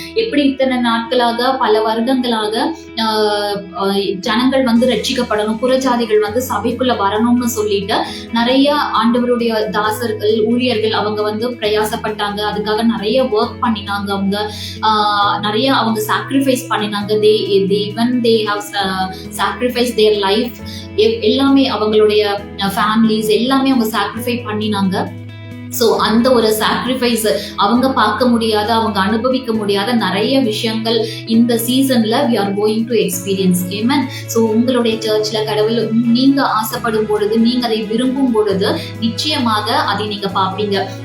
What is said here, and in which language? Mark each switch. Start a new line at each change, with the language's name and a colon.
Tamil: எப்படி இத்தனை நாட்களாக பல வருடங்களாக ஜனங்கள் வந்து ரட்சிக்கப்படணும், புறஜாதிகள் வந்து சபைக்குள்ள வரணும்னு சொல்லிட்டு நிறைய ஆண்டவருடைய தாசர்கள் ஊழியர்கள் அவங்க வந்து பிரயாசப்பட்டாங்க. அதுக்காக நிறைய ஒர்க் பண்ணினாங்க. அவங்க நிறைய அவங்க சாக்ரிஃபைஸ் பண்ணினாங்க.
English: they have sacrificed their life.
Tamil: எல்லாமே அவங்களுடைய ஃபேமிலிஸ் எல்லாமே அவங்க சாக்ரிஃபை பண்ணினாங்க. ஸோ அந்த ஒரு சாக்ரிஃபைஸ் அவங்க பார்க்க முடியாத, அவங்க அனுபவிக்க முடியாத நிறைய விஷயங்கள் இந்த சீசன்ல
English: we are going to experience. Amen.
Tamil: So உங்களுடைய சர்ச்ல கடவுள் நீங்க ஆசைப்படும் பொழுது, நீங்க அதை விரும்பும் பொழுது நிச்சயமாக அதை நீங்க பார்ப்பீங்க.